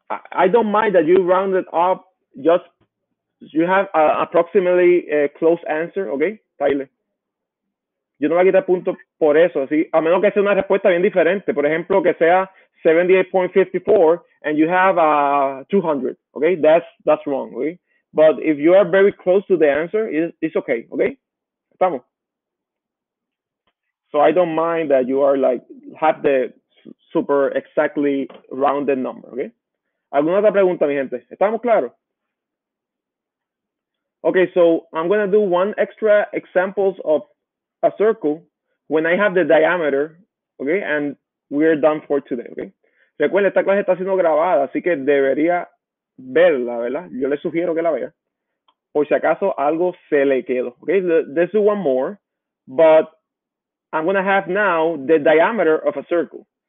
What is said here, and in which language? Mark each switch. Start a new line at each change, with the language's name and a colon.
English: I don't mind that you rounded up. Just you have approximately a close answer. Okay, Tyler.
Spanish: Yo no voy a quitar puntos por eso, ¿sí? A menos que sea una respuesta bien diferente. Por ejemplo, que sea 78.54
English: and you have 200,
Spanish: okay?
English: That's wrong, okay? But if you are very close to the answer, it's okay, okay? Estamos. So I don't mind that you are like, have the super exactly rounded number, okay?
Spanish: ¿Alguna otra pregunta, mi gente? ¿Estamos claros?
English: Okay, so I'm going to do one extra examples of a circle when I have the diameter, okay, and we're done for today, okay.
Spanish: Recuerden, esta clase está siendo grabada, así que debería verla, ¿verdad? Yo le sugiero que la vea, por si acaso algo se le quedó, okay.
English: Let's do one more, but I'm going to have now the diameter of a circle.